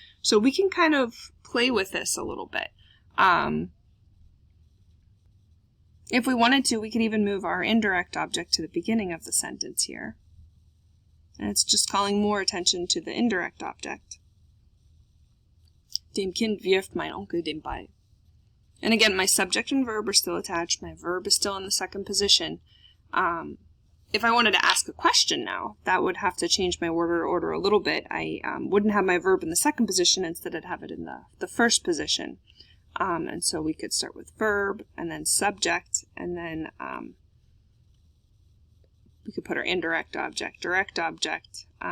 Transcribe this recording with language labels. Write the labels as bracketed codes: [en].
[en] So we can kind of play with this a little bit. If we wanted to, we could even move our indirect object to the beginning of the sentence here. And it's just calling more attention to the indirect object. [de] Dem Kind wirft mein Onkel den Ball. [en] And again, my subject and verb are still attached. My verb is still in the second position. If I wanted to ask a question now, that would have to change my word order a little bit. I wouldn't have my verb in the second position. Instead, I'd have it in the first position. And so we could start with verb, and then subject, and then we could put our indirect object, direct object.